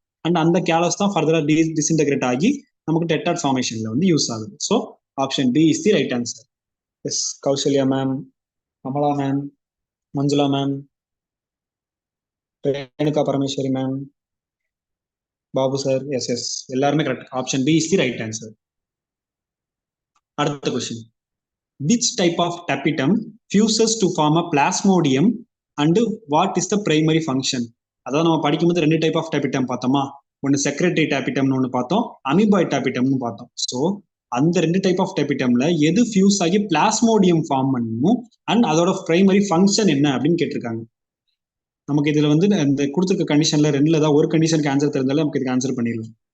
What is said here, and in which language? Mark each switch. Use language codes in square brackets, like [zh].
[ta] And அந்த callus தான் ஃபர்தரா டிஸ்இன்டெகிரேட் ஆகி நமக்கு டெட்டாட் ஃபார்மேஷன்ல வந்து யூஸ் ஆகுது. [en] So option B is the right answer. Yes Kausalya ma'am, Amala ma'am, Manjula ma'am, Renuka Parameswari ma'am, Babu sir, yes எல்லாருமே correct. Option B is the right answer. [ta] அடுத்த question, [en] which type of tapetum fuses to form a plasmodium and what is the primary function? [ta] அதாவது நம்ம படிக்கும்போது 2 type of tapetum பார்த்தோமா, ஒன்னு secretary tapetumனு ஒன்னு பார்த்தோம், அமீபாய்ட் tapetumனு பார்த்தோம். ஸோ அந்த 2 டைப் ஆஃப் tapetumல எது ஃபியூஸ் ஆகி பிளாஸ்மோடியம் ஃபார்ம் பண்ணணும் அண்ட் அதோட பிரைமரி ஃபங்க்ஷன் என்ன அப்படின்னு கேட்டிருக்காங்க. நமக்கு இதுல வந்து இந்த கொடுத்துருக்க கண்டிஷன்ல ரெண்டுல ஏதாவது ஒரு கண்டிஷனுக்கு ஆன்சர் தெரிஞ்சாலும் நமக்கு இதுக்கு ஆன்சர் பண்ணிடலாம்.